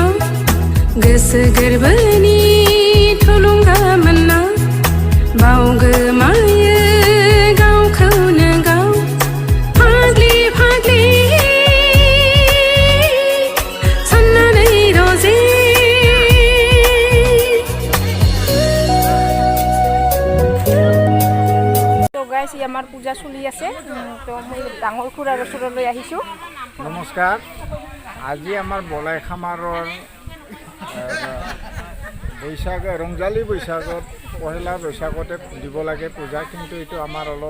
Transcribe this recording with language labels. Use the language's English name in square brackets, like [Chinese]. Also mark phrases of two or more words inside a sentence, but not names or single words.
[Bodo] गोसो गोरबोनि थुलुंगा मोन्ना बावगोमायो गावखौनो गाव फाग्लि फाग्लि साननानै रजे [Assamese] তো গাইজ আমাৰ পূজা চলি আছে তো মই ডাঙৰ খুৰাৰ ওচৰলৈ আহিছোঁ নমস্কাৰ আজি আমাৰ বলাই খামাৰৰ বৈশাখ ৰংজালী বৈশাখত পহিলা বৈশাখতে দিব লাগে পূজা কিন্তু এইটো আমাৰ অলপ